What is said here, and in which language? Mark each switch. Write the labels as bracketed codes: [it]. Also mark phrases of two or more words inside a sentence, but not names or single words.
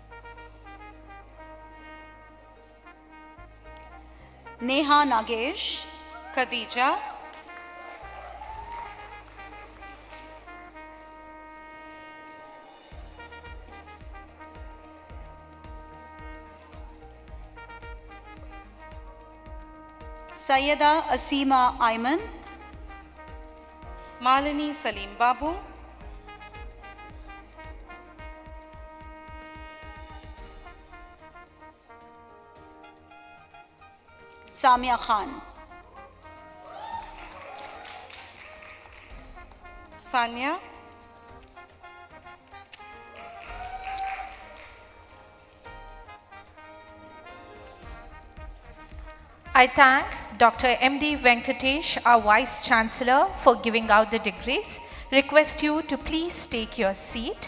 [en] Neha Nagesh, Khadija, Sayyida Asima Ayman, Malini Salim Babu, Samia Khan, Sanya, I thank Dr. M.D. Venkatesh, our Vice Chancellor, for giving out the degrees. Request you to please take your seat.